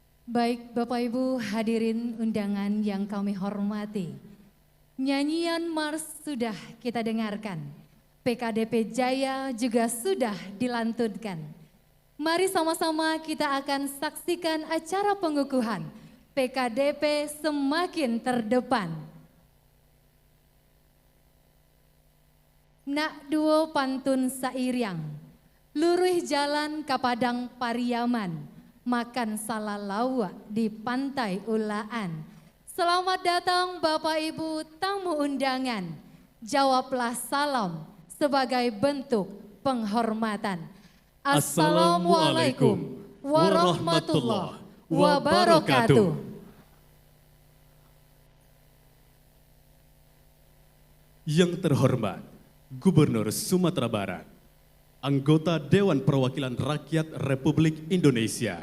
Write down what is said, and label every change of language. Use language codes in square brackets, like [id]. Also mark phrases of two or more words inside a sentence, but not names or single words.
[id] Baik Bapak Ibu hadirin undangan yang kami hormati, nyanyian Mars sudah kita dengarkan, PKDP Jaya juga sudah dilantunkan. Mari sama-sama kita akan saksikan acara pengukuhan PKDP semakin terdepan. [min] Nak duo pantun sairiang, luruh jalan ke Padang Pariaman, makan salalawa di pantai Ulaan. [id] Selamat datang Bapak Ibu tamu undangan. Jawablah salam sebagai bentuk penghormatan. [ar] Assalamualaikum warahmatullahi wabarakatuh. [id] Yang terhormat Gubernur Sumatera Barat, anggota Dewan Perwakilan Rakyat Republik Indonesia.